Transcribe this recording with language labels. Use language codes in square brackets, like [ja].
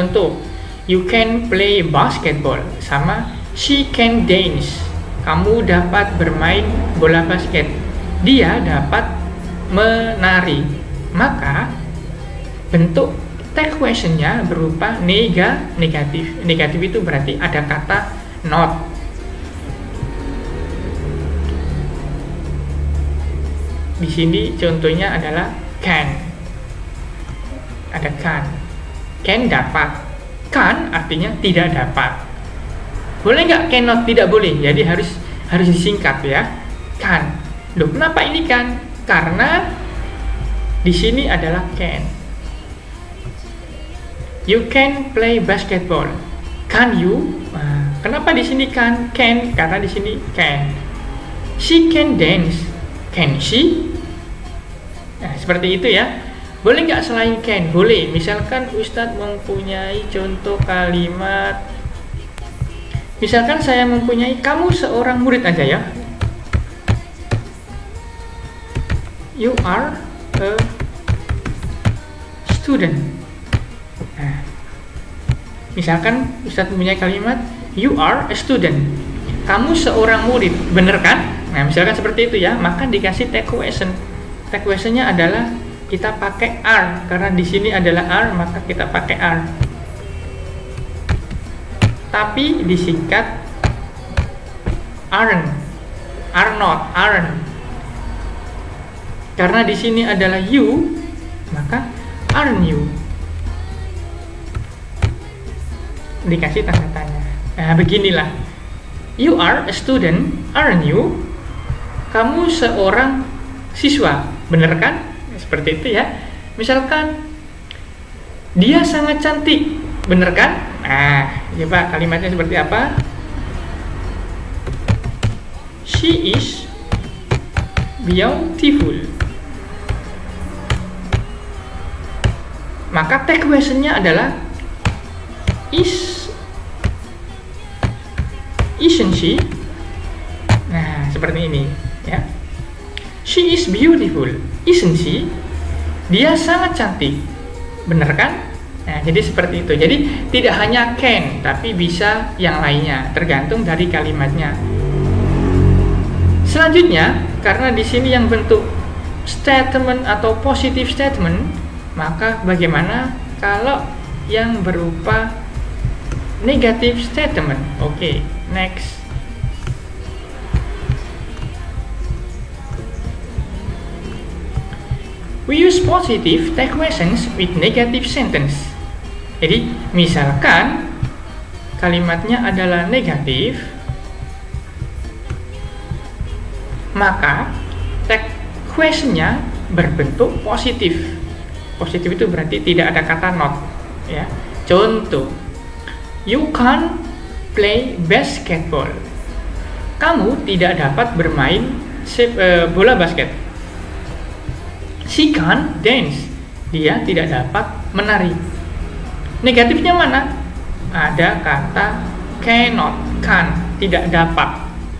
[id] Contoh, [en] you can play basketball, [id] sama [en] she can dance. [id] Kamu dapat bermain bola basket. Dia dapat menari. Maka bentuk tag questionnya berupa negatif. Negatif itu berarti ada kata not. Di sini contohnya adalah can. Ada can. Can dapat. Can artinya tidak dapat. Boleh nggak cannot? Tidak boleh. Jadi harus disingkat ya. Can. Loh, kenapa ini can? Karena di sini adalah can. [en] You can play basketball. Can you? [id] Kenapa di sini can? Can karena di sini can. [en] She can dance. Can she? [id] Nah, seperti itu ya. Boleh nggak selain can? Boleh. Misalkan Ustadz mempunyai contoh kalimat. Misalkan saya mempunyai, kamu seorang murid aja ya. [en] You are a student. [id] Nah, misalkan Ustadz mempunyai kalimat, [en] you are a student. [id] Kamu seorang murid, bener kan? Nah, misalkan seperti itu ya, maka dikasih tag question. Tag questionnya adalah kita pakai are, karena di sini adalah are, maka kita pakai are. Tapi disingkat aren't, are not, aren't. Karena di sini adalah you, maka aren't you. Dikasih tanda tanya. Nah, beginilah. [en] You are a student, aren't you? [id] Kamu seorang siswa, bener kan? Seperti itu ya. Misalkan dia sangat cantik, bener kan? Nah, coba kalimatnya seperti apa? [en] She is beautiful. [id] Maka tag questionnya adalah [en] isn't she? [id] Nah, seperti ini ya. [en] She is beautiful, isn't she? [id] Dia sangat cantik, bener kan? Nah, jadi seperti itu. Jadi tidak hanya can, tapi bisa yang lainnya, tergantung dari kalimatnya. Selanjutnya, karena di sini yang bentuk statement atau positive statement, maka bagaimana kalau yang berupa negative statement? [en] Oke, next. We use positive tag questions with negative sentence. [id] Jadi, misalkan kalimatnya adalah negatif, maka tag questionnya berbentuk positif. Positif itu berarti tidak ada kata not. Ya, contoh, [en] you can't play basketball. [id] Kamu tidak dapat bermain bola basket. [en] She can't dance. [id] Dia tidak dapat menari. Negatifnya mana? Ada kata cannot, can't, tidak dapat.